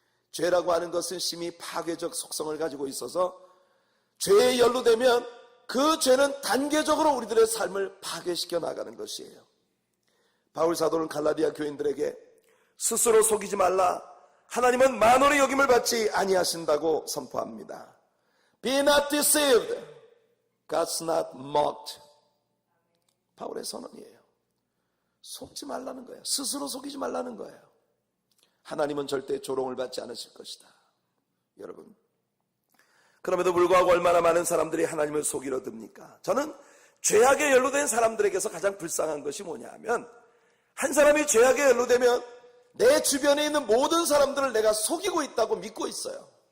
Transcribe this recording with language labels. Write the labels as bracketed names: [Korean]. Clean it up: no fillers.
[Korean] 죄라고 하는 것은 심히 파괴적 속성을 가지고 있어서 죄에 연루되면 그 죄는 단계적으로 우리들의 삶을 파괴시켜 나가는 것이에요. 바울 사도는 갈라디아 교인들에게 스스로 속이지 말라, 하나님은 만원의 여김을 받지 아니하신다고 선포합니다. [English] Be not deceived, God's not mocked. [Korean] 바울의 선언이에요. 속지 말라는 거예요. 스스로 속이지 말라는 거예요. 하나님은 절대 조롱을 받지 않으실 것이다. 여러분, 그럼에도 불구하고 얼마나 많은 사람들이 하나님을 속이려 듭니까? 저는 죄악에 연루된 사람들에게서 가장 불쌍한 것이 뭐냐 하면, 한 사람이 죄악에 연루되면 내 주변에 있는 모든 사람들을 내가 속이고 있다고 믿고 있어요.